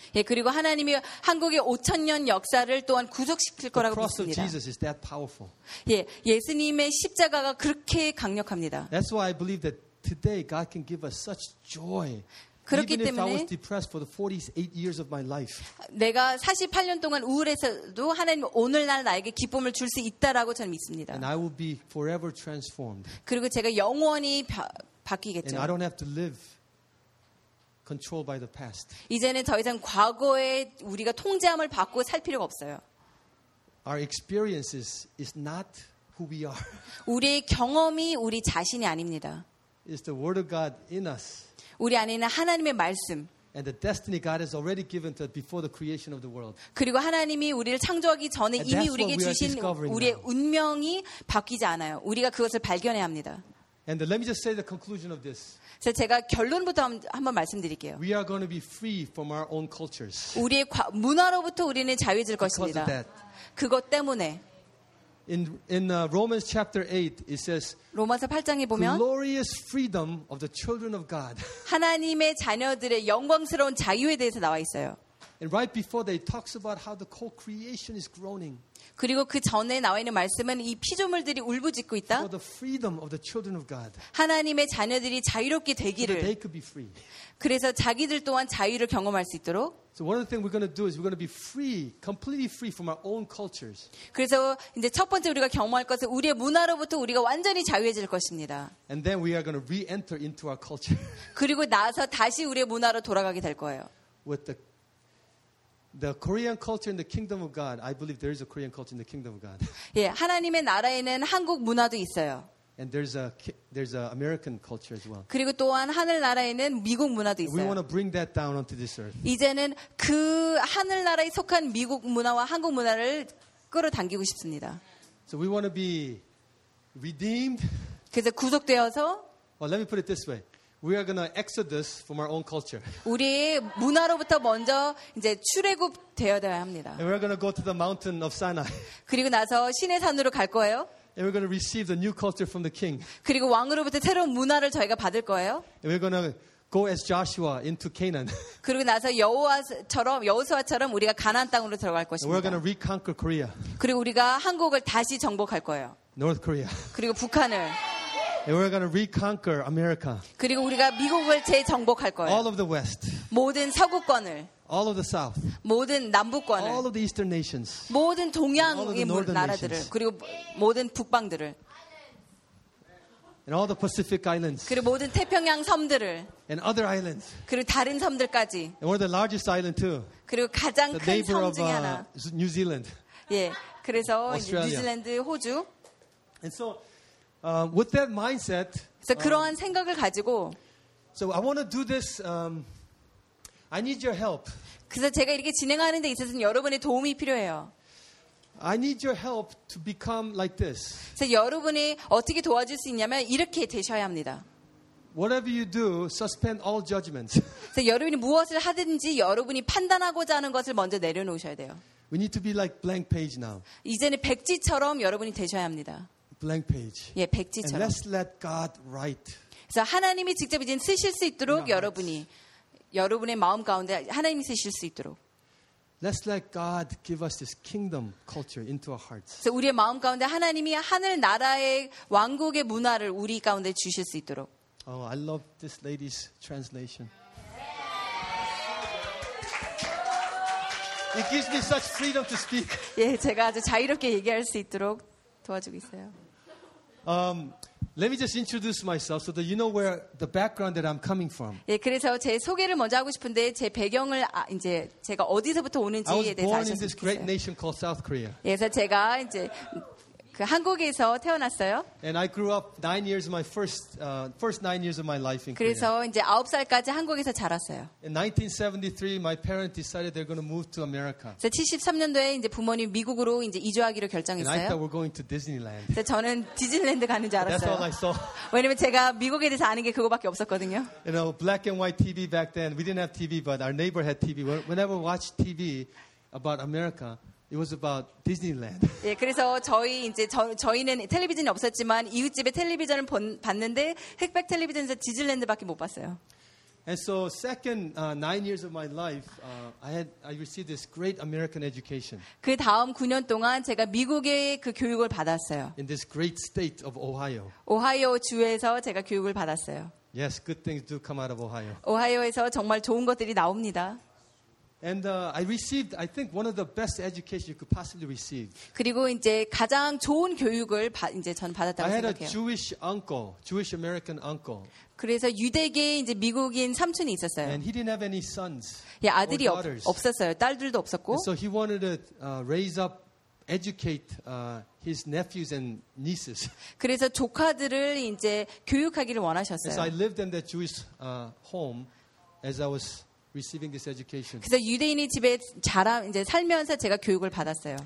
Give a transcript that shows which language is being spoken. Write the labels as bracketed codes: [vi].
[ko] 예, 그리고 하나님이 한국의 5,000년 역사를 또한 구속시킬 거라고 믿습니다. [en] The cross of Jesus is that powerful. [ko] 예, 예수님의 십자가가 그렇게 강력합니다. [en] That's why I believe that today God can give us such joy. [ko] 그렇기 [en] Even if [ko] 때문에 [en] I was depressed for the 48 years of my life. [ko] 내가 48년 동안 우울했어도 하나님 오늘날 나에게 기쁨을 줄 수 있다라고 저는 믿습니다. [en] And I will be forever transformed. [ko] 그리고 제가 영원히 바뀌겠죠. [en] And I don't have to live controlled by the past. [ko] 이제는 더 이상 과거에 우리가 통제함을 받고 살 필요가 없어요. [en] Our experiences is not who we are. [ko] 우리의 경험이 우리 자신이 아닙니다. [en] It's the word of God in us. [ko] 우리 안에 있는 하나님의 말씀. [en] And the destiny God has already given to before the creation of the world. [ko] 그리고 하나님이 우리를 창조하기 전에 이미 우리에게 주신 우리의 운명이 바뀌지 않아요. 우리가 그것을 발견해야 합니다. [en] And let me just say the conclusion of this. [ko] 제가 결론부터 한번 말씀드릴게요. [en] We are going to be free from our own cultures. [ko] 우리의 문화로부터 우리는 자유해질 것입니다. [en] Because of that. [ko] 그것 때문에 [en] In Romans chapter 8 it says [ko] 로마서 8장에 보면 [en] glorious freedom of the children of God [ko] 하나님의 자녀들의 영광스러운 자유에 대해서 나와 있어요. [en] And right before that it talks about how the whole creation is groaning [ko] 그리고 그 전에 나와 있는 말씀은 이 피조물들이 울부짖고 있다. [en] For the freedom of the children of God [ko] 하나님의 자녀들이 자유롭게 되기를 [en] so they could be free [ko] 그래서 자기들 또한 자유를 경험할 수 있도록 [en] So one of the things we're going to do is we're going to be free, completely free from our own cultures. [ko] 그래서 이제 첫 번째 우리가 경험할 것은 우리의 문화로부터 우리가 완전히 자유해질 것입니다. [en] And then we are going to re-enter into our culture. [ko] 그리고 나서 다시 우리의 문화로 돌아가게 될 거예요. [en] With the Korean culture in the kingdom of God, I believe there is a Korean culture in the kingdom of God. [ko] 예, 하나님의 나라에는 한국 문화도 있어요. [en] And there's a American culture as well. [ko] 그리고 또한 하늘나라에는 미국 문화도 있어요. [en] And we want to bring that down onto this earth. [ko] 이제는 그 하늘나라에 속한 미국 문화와 한국 문화를 끌어당기고 싶습니다. [en] So we want to be redeemed. [ko] 그래서 구속되어서 [en] Well, let me put it this way. We are going to exodus from our own culture. [ko] 우리의 문화로부터 먼저 이제 출애굽 되어야 합니다. [en] And we're going to go to the mountain of Sinai. [ko] 그리고 나서 시내 산으로 갈 거예요. [en] And we're going to receive the new culture from the king. [ko] 그리고 왕으로부터 새로운 문화를 저희가 받을 거예요. [en] And we're going to go as Joshua into Canaan. [ko] 그리고 나서 여호수아처럼 우리가 가나안 땅으로 들어갈 것입니다. [en] And we're going to reconquer Korea. [ko] 그리고 우리가 한국을 다시 정복할 거예요. [en] North Korea. [ko] 그리고 북한을. [en] And we're going to reconquer America. [ko] 그리고 우리가 미국을 재정복할 거예요. [en] All of the West. [ko] 모든 서구권을. [en] All of the South. [ko] 모든 남부권을. [en] All of the Eastern nations. [ko] 모든 동양의 나라들을. 그리고 모든 북방들을. [en] And all the Pacific islands. [ko] 그리고 모든 태평양 섬들을. [en] And other islands. [ko] 그리고 다른 섬들까지. [en] And one of the largest island too. [ko] 그리고 가장 큰 섬 중 하나. [en] New Zealand. [ko] 예, 그래서 뉴질랜드, 호주. [en] And so, with that mindset. [ko] 그래서 그러한 생각을 가지고. [en] So I want to do this. I need your help. [ko] 그래서 제가 이렇게 진행하는 데 있어서는 여러분의 도움이 필요해요. [en] I need your help to become like this. [ko] 그래서 여러분이 어떻게 도와줄 수 있냐면 이렇게 되셔야 합니다. [en] Whatever you do, suspend all judgments. [ko] 그래서 여러분이 무엇을 하든지 여러분이 판단하고자 하는 것을 먼저 내려놓으셔야 돼요. [en] We need to be like blank page now. [ko] 이제는 백지처럼 여러분이 되셔야 합니다. [en] Blank page. [ko] 예, 백지처럼. [en] And let's let God write. [ko] 그래서 하나님이 직접 이제 쓰실 수 있도록 여러분이. 여러분의 마음 가운데 하나님이 쓰실 수 있도록. [en] Let's let God give us this kingdom culture into our hearts. [ko] 그래서 우리의 마음 가운데 하나님이 하늘 나라의 왕국의 문화를 우리 가운데 주실 수 있도록. [en] Oh, I love this lady's translation. It gives me such freedom to speak. [ko] 예, 제가 아주 자유롭게 얘기할 수 있도록 도와주고 있어요. [en] Let me just introduce myself so that you know where the background that I'm coming from. [ko] 예, 그래서 제 소개를 먼저 하고 싶은데 제 배경을 이제 제가 어디서부터 오는지에 대해서 아셨으면 [en] I was born in this great nation called South Korea. [ko] 예, 그래서 제가 이제 그 한국에서 태어났어요. [en] And I grew up 9 years of my first 9 years of my life in Korea. [ko] 그래서 이제 아홉 살까지 한국에서 자랐어요. [en] In 1973 my parents decided they're going to move to America. [ko] 73년도에 이제 부모님 미국으로 이제 이주하기로 결정했어요. [en] And I thought we're going to Disneyland. [ko] 저는 디즈니랜드 가는 줄 알았어요. [en] That's all I saw. [ko] 왜냐면 제가 미국에 대해서 아는 게 그거밖에 없었거든요. [en] You know, black and white TV back then. We didn't have TV but our neighbor had TV. Whenever we watched TV about America, it was about Disneyland. [ko] 예, 그래서 저희 이제 저희는 텔레비전이 없었지만 이웃집에 텔레비전을 봤는데 흑백 텔레비전에서 디즈니랜드밖에 못 봤어요. [en] And so second 9 years of my life I received this great American education. [ko] 그 다음 9년 동안 제가 미국의 그 교육을 받았어요. [en] In this great state of Ohio. [ko] 오하이오 주에서 제가 교육을 받았어요. [en] Yes, good things do come out of Ohio. [ko] 오하이오에서 정말 좋은 것들이 나옵니다. [en] And I received, I think, one of the best education you could possibly receive. [ko] 그리고 이제 가장 좋은 교육을 이제 전 받았다고 생각해요. [en] I had a Jewish uncle, Jewish American uncle. [ko] 그래서 유대계 이제 미국인 삼촌이 있었어요. [en] And he didn't have any sons. [ko] 예, 아들이 없었어요. 딸들도 없었고. [en] And so he wanted to raise up, educate his nephews and nieces. [ko] 그래서 조카들을 이제 교육하기를 원하셨어요. [en] And so I lived in that Jewish home as I was. Receiving this education. [ko] 그래서 유대인이 집에 자라 이제 살면서 제가 교육을 받았어요.